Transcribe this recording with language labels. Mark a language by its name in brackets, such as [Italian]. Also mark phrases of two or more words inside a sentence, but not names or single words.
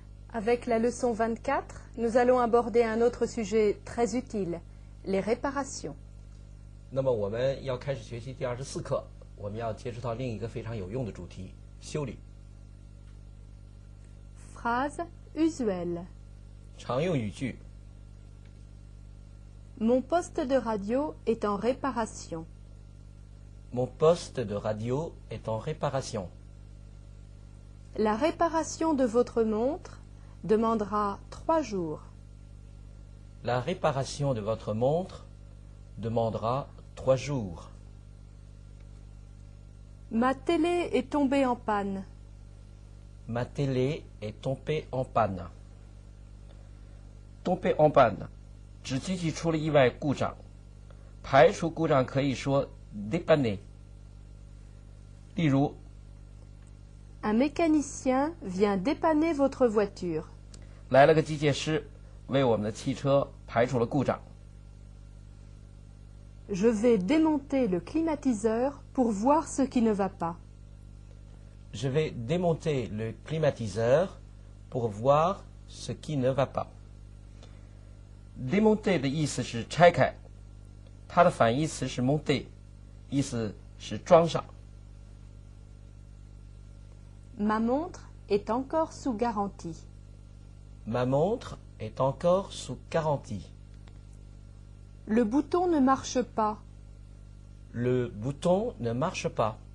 [French] Avec la leçon 24, nous allons aborder un autre sujet très utile, les réparations. [Chinese] 那么我们要开始学习第24课，我们要接触到另一个非常有用的主题——修理。 [French] Phrase usuelle. [Chinese] 常用语句 [French] Mon poste de radio est en réparation. Mon poste de radio est en réparation. La réparation de votre montre demandera 3 jours. La réparation de votre montre demandera 3 jours. Ma télé est tombée en panne. Ma télé est tombée en panne. Tombée en panne [Chinese] 指机器出了意外故障，排除故障可以说 dépanner。例如 [French] Un mécanicien vient dépanner votre voiture. [Chinese] 来了个机械师，为我们的汽车排除了故障。 [French] Je vais démonter le climatiseur pour voir ce qui ne va pas. Je vais démonter le climatiseur pour voir ce qui ne va pas. [Chinese] Démonter 的意思是拆开，它的反义词是 monter， 意思是装上。 [French] Ma montre est encore sous garantie. Ma montre est encore sous garantie. Le bouton ne marche pas. Le bouton ne marche pas.